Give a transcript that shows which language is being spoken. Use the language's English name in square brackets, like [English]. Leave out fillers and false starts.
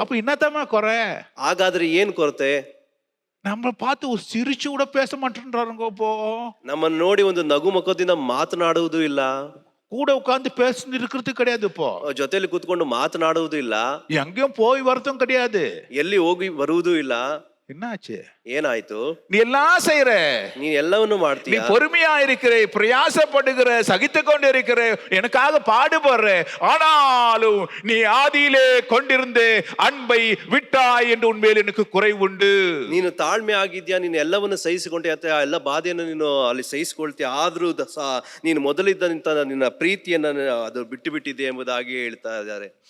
[Tamil] அப்ப என்னத்தம்மா குறை? [Kannada] ಹಾಗಾದ್ರೆ ಏನ್ ಕೊರತೆ? [Tamil] நம்மளை பார்த்து ஒரு சிரிச்சு கூட பேச மாட்டேன்றாருங்க. இப்போ [Kannada] ನಮ್ಮನ್ನ ನೋಡಿ ಒಂದು ನಗು ಮುಖದಿಂದ ಮಾತನಾಡುವುದು ಇಲ್ಲ, [Tamil] கூட உட்கார்ந்து பேசிட்டு இருக்கிறது கிடையாது, இப்போ [Kannada] ಜೊತೆಲಿ ಕೂತ್ಕೊಂಡು ಮಾತನಾಡುವುದು ಇಲ್ಲ, [Tamil] எங்கேயும் போய் வரதும் கிடையாது, [Kannada] ಎಲ್ಲಿ ಹೋಗಿ ಬರುವುದೂ ಇಲ್ಲ. [Tamil] என்னாச்சு? [Kannada] ಏನಾಯ್ತು? [Tamil] நீ எல்லாம் செய்யற, [Kannada] நீ ಎಲ್ಲವನ್ನು ಮಾಡ್ತೀಯ, [Tamil] நீ பொறுமையா இருக்கிற, பிரயாசப்படுகிற, சகித்து கொண்டு இருக்கிற, எனக்காக பாடுபடுற, ஆனாலும் நீ ஆதியிலே கொண்டிருந்த அன்பை விட்டாய் என்று உண்மையில் எனக்கு குறை உண்டு. [Kannada] ನೀನು ತಾಳ್ಮೆ ಆಗಿದ್ಯಾ, ನೀನು ಎಲ್ಲವನ್ನು ಸಹಿಸಿಕೊಂಡೆ, ಆ ಎಲ್ಲ ಬಾಧೆಯನ್ನು ನೀನು ಅಲ್ಲಿ ಸಹಿಸಿಕೊಳ್ತೀಯ, ಆದ್ರೂ ನೀನು ಮೊದಲಿದ್ದಂತ ನಿನ್ನ ಪ್ರೀತಿಯನ್ನ ಅದು ಬಿಟ್ಟಿದೆ ಎಂಬುದಾಗಿ ಹೇಳ್ತಾ ಇದ್ದಾರೆ.